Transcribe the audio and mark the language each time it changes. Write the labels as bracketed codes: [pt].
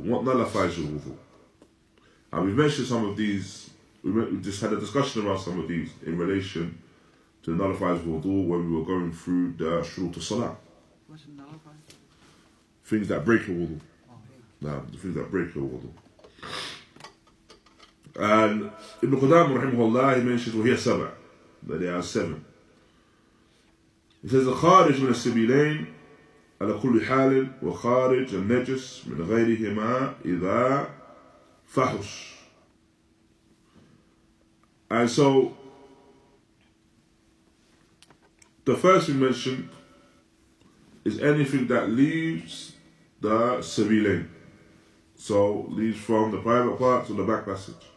[en] What nullifies your wudu? And we've mentioned some of these, we just had a discussion around some of these in relation to the nullifiers of wudu when we were going through the shurut al-salah. What's nullified? Things that break your wudu. Oh, Nah, the things that break your wudu. And Ibn Qudāmah raḥimahullah, he mentions [ar] وهي سبع, [en] that there are 7. He says [ar] الخارج من السبيلين على كل حال وخارج النجس من غيرهما إذا فحش. [en] And so the first we mentioned is anything that leaves the sabilain, so leaves from the private parts or the back passage.